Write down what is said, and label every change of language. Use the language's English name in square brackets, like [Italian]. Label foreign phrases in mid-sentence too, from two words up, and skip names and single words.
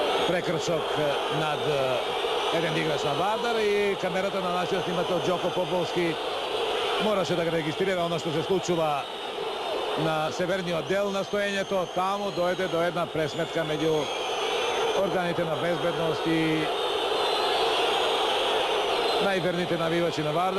[Macedonian] прекршок над један играч на Вардар и камерата на нашиот снимател Đoко Поповски morаше да регистрира оно што се случува на северниот дел на стоењето. Таму дојде до една пресметка меѓу органите на безбедност и најверните навивачи на Вардар.